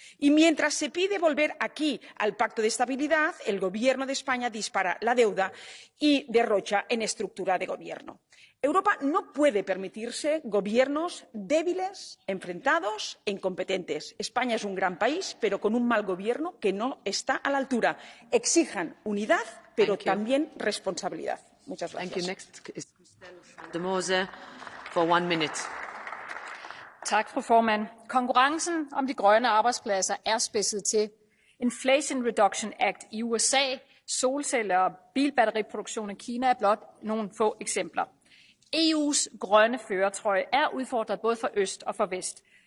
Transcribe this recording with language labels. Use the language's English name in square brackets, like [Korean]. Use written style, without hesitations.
[Spanish] Y mientras se pide volver aquí al Pacto de Estabilidad, el Gobierno de España dispara la deuda y derrocha en estructura de gobierno. Europa no puede permitirse gobiernos débiles, enfrentados e incompetentes. España es un gran país, pero con un mal gobierno que no está a la altura. Exijan unidad, pero también responsabilidad. Muchas gracias. [English] Thank you. Next is de Mose for 1 minute. [Danish] Tak, fru formand. Konkurrencen om de grønne arbejdspladser er spidset til. Inflation Reduction Act i USA, solceller og bilbatteriproduktion i Kina er blot nogle få eksempler. EU's grønne førertrøje er udfordret både fra øst og fra vest.